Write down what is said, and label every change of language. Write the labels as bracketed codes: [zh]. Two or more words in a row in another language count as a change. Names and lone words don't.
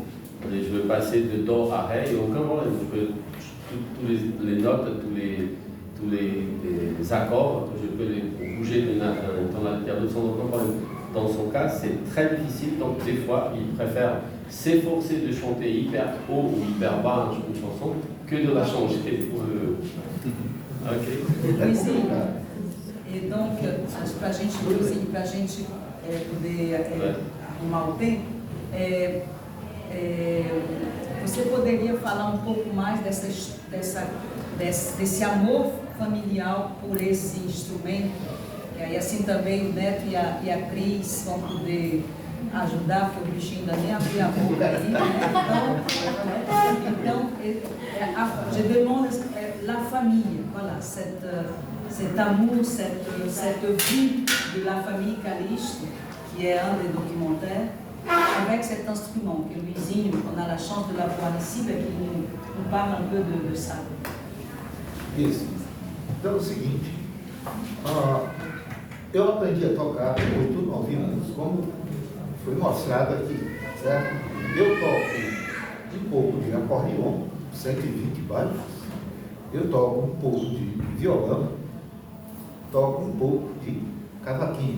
[fr] Et je veux passer de Do à Ré, et aucun problème. Je peux tous les notes, tous les accords, je peux les bouger d'une tonalité à l'autre sans aucun problème. Dans son cas, c'est très difficile, donc des fois, il préfère s'efforcer de chanter hyper haut ou hyper bas une chanson que de la changer pour le... Ok. E donc, [pt] para a gente, inclusive, para a gente poder arrumar o tempo, você poderia falar um pouco mais desse amor familiar por esse instrumento? E aí assim também o Neto e a Cris vão poder ajudar, porque o bichinho ainda nem abriu a boca aí, né? [fr] Então je demande la famille, voilà, cet amour, cette vie de la famille Calixte, qui est un des documentaires. avec cet instrument, que Luizinho, on a la chance de l'avoir ici, ben, qu'il nous parle un peu de ça. [pt] Isso. Então é o seguinte, eu aprendi a tocar muito novinho, como foi mostrado aqui, certo? Eu toco um pouco de acordeon, 120 baixos, eu toco um pouco de violão, toco um pouco de cavaquinho.